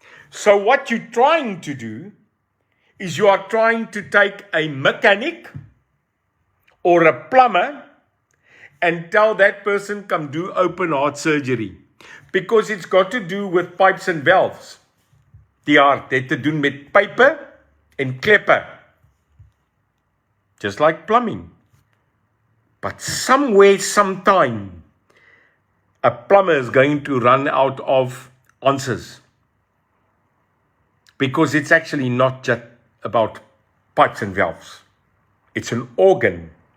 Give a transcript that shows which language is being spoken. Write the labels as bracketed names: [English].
[English] So what you're trying to do is you are trying to take a mechanic or a plumber and tell that person come do open heart surgery. Because it's got to do with pipes and valves. [Afrikaans] Die hart het te doen met pype en kleppe. [English] Just like plumbing. But somewhere, sometime, a plumber is going to run out of answers. Because it's actually not just about pipes and valves. It's an organ.